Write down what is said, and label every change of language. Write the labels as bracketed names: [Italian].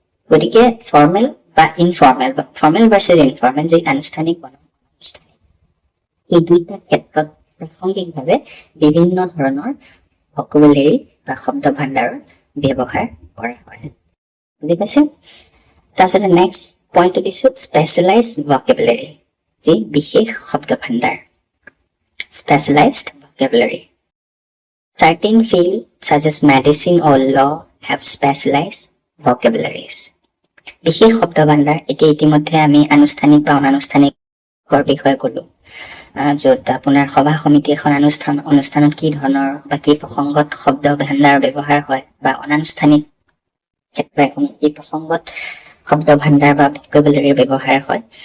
[Assamese] গতিকে ফৰ্মেল বা informal, formal versus informal, যি আনুষ্ঠানিক বা অনানুষ্ঠানিক, এই দুইটা ক্ষেত্ৰত প্ৰাসংগিকভাৱে বিভিন্ন ধৰণৰ ভকেবুলাৰী বা শব্দ ভাণ্ডাৰৰ ব্যৱহাৰ কৰা হয়। বুজি পাইছে? তাৰপিছতে নেক্সট পইণ্টটো দিছো স্পেচিয়েলাইজ ভকেবুলাৰী, যি বিশেষ শব্দ ভাণ্ডাৰ। [English] Specialized vocabulary. Certain fields such as medicine or law have specialized vocabularies. [Assamese] বিশেষ শব্দ ভাণ্ডাৰ এতিয়া ইতিমধ্যে আমি আনুষ্ঠানিক বা অনানুষ্ঠানিকৰ বিষয়ে ক'লো, য'ত আপোনাৰ সভা সমিতি এখন অনুষ্ঠানত কি ধৰণৰ বা কি প্ৰসংগত শব্দ ভাণ্ডাৰ ব্যৱহাৰ হয়, বা অনানুষ্ঠানিক ক্ষেত্ৰ এখন কি প্ৰসংগত শব্দ ভাণ্ডাৰ বা ভকেবুলাৰীৰ ব্যৱহাৰ হয়।